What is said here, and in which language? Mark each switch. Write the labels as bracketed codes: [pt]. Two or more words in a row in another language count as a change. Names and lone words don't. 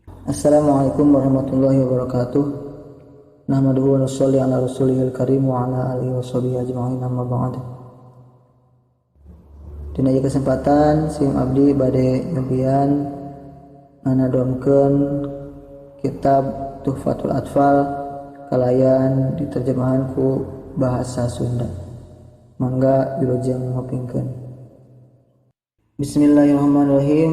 [ar] السلام عليكم ورحمة الله وبركاته نحمده ونصلي على رسوله الكريم وعلى آله وصحبه أجمعين أما بعد. [su] Dina ieu kesempatan sim abdi bade nyobian nganadomkeun kitab Tuhfatul Atfal kalayan diterjemahan ku bahasa Sunda. Mangga wilujeng ngopingkeun. Bismillahirrahmanirrahim.